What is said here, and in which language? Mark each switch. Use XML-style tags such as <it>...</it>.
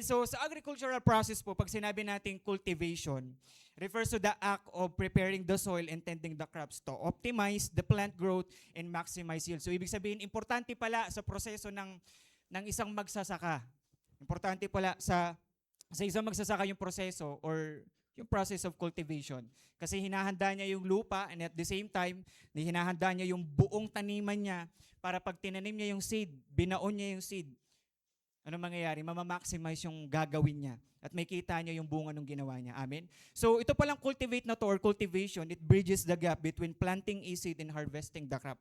<en>So</en> <tl>sa</tl> <en>agricultural process po,</en> <tl>pag sinabi natin</tl> <en>cultivation, refers to the act of preparing the soil and tending the crops to optimize the plant growth and maximize yield.</en> <tl>So ibig sabihin, importante pala sa proseso ng isang magsasaka. Importante pala sa isang magsasaka yung proseso or yung</tl> <en>process of cultivation.</en> <tl>Kasi hinahanda niya yung lupa</tl> <en>and at the same time,</en> <tl>hinahanda niya yung buong taniman niya para pag tinanim niya yung seed, binaon niya yung seed, ano mangyayari? Mamamaximize yung gagawin niya at may kita niya yung bunga ng ginawa niya.</tl> <en>Amen?</en> <tl>So ito palang cultivate na to or</tl> <en>cultivation, it bridges the gap between planting a seed and harvesting the crop.</en>